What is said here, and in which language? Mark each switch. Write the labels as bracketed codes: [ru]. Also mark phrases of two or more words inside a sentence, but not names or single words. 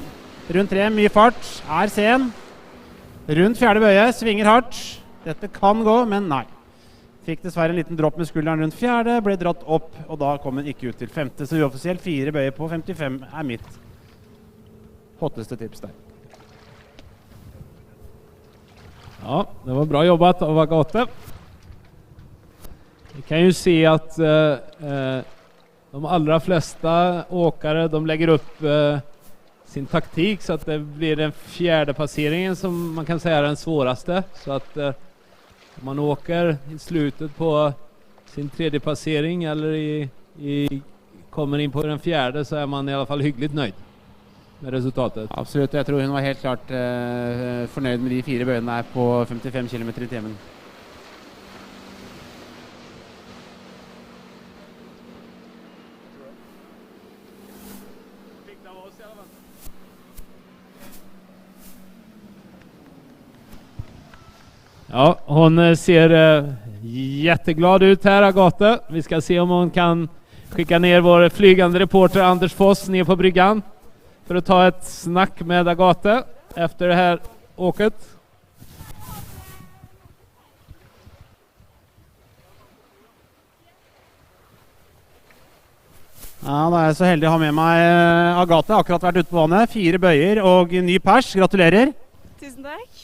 [no] Rundt 3, mye fart. Er sen. Rundt 4. bøye, svinger hardt. Dette kan gå, men nei. Fikk dessverre en liten dropp med skulderen rundt 4. Ble dratt opp, og da kom hun ikke ut til 5. Så uoffisielt 4 bøye på 55 er mitt hotteste tips der. [sv] Ja, det var bra jobbat av Agate. Vi kan ju se att de allra flesta åkare de lägger upp sin taktik så att det blir den 4:e passeringen som man kan säga är den svåraste. Så att om man åker I slutet på sin 3:e passering eller kommer in på den 4:e så är man I alla fall hyggligt nöjd med resultatet. [no] Absolutt, jeg tror hun var helt klart fornøyd med de 4 bøyene her på 55 km I timen. [sv] Ja, hon ser jätteglad ut här, Agate. Vi ska se om hon kan skicka ner vår flygande reporter Anders Foss ner på bryggan för att ta ett snack med Agate efter det här åket. [no] Ja, da er jeg så heldig å ha med meg Agate. Akkurat vært ute på vannet. 4 bøyer og ny pers. Gratulerer. Tusen takk.